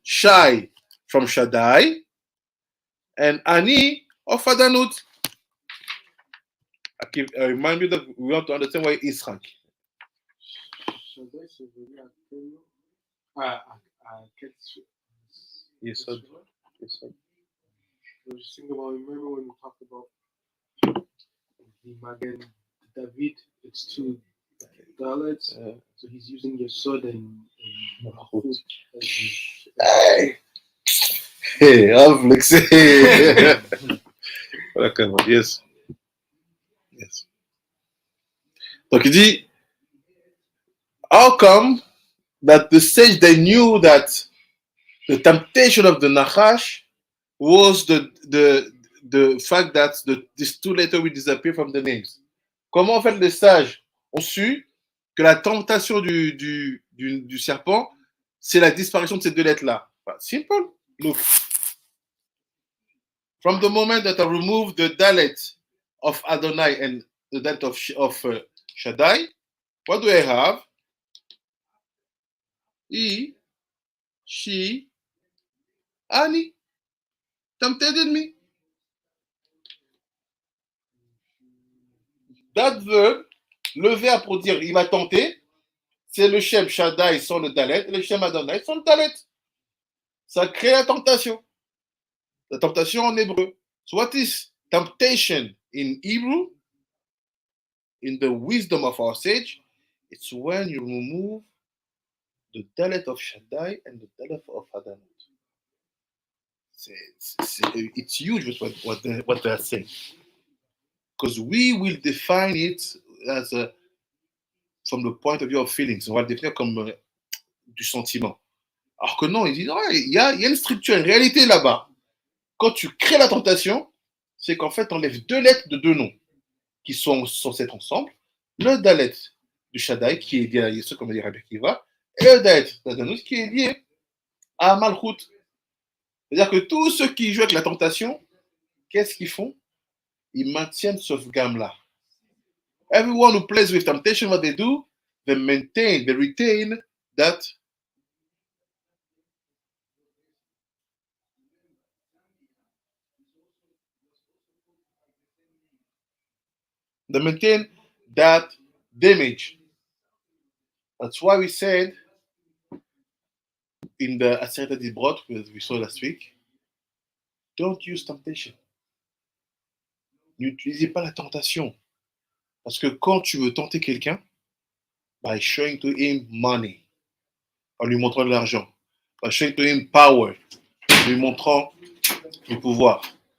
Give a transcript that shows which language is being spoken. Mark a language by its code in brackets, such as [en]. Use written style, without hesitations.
[en] Shai from Shaddai and Ani of Adanut. I remind you that we want to understand why Israq. [fr] Shaddai, c'est venu à quel nom? À quel [he] Yesod. [en] I was just thinking about, remember when we talked about the Magen David, it's 2 dalets, so he's using Yesod and Malchut as his. Hey, I'm flexing. Yes. Yes. [fr] Donc il dit, [en] how come that the sage, they knew that the temptation of the Nachash was the fact that these 2 letters will disappear from the names. [fr] Comment en fait les sages ont su que la tentation du serpent, c'est la disparition de ces 2 lettres-là? [en] Simple. Look. From the moment that I remove the dalet of Adonai and the dalet of Shaddai, what do I have? He, she, Ani. Tempted me. That verb, [fr] le verbe pour dire il m'a tenté, c'est le Shem Shaddai sans le dalet et le Shem Adonai sans le dalet. Ça crée la tentation. La tentation en hébreu. [en] So what is temptation in Hebrew? In the wisdom of our sage, it's when you remove the dalet of Shaddai and the dalet of Adonai. It's huge what they're saying. Because we will define it as from the point of view of feelings. [fr] On va le définir comme du sentiment. Alors que non, il dit, il y a une structure, une réalité là-bas. Quand tu crées la tentation, c'est qu'en fait, tu enlèves 2 lettres de 2 noms qui sont censés être ensemble. Le dalet du Shaddai, qui est lié à Yesod, comme dit Rabbi Akiva, et le dalet d'Adanus, qui est lié à Malchut. C'est-à-dire que tous ceux qui jouent avec la tentation, qu'est-ce qu'ils font? Ils maintiennent ce gamme-là. [en] Everyone who plays with temptation, what they do, they retain that damage. That's why we said in the Aseret Dibrot, we saw last week, don't use temptation. [fr] N'utilisez pas la tentation. Parce que quand tu veux tenter quelqu'un, [en] by showing to him money, [fr] en lui montrant de l'argent, [en] by showing to him power, [fr] en lui montrant du pouvoir.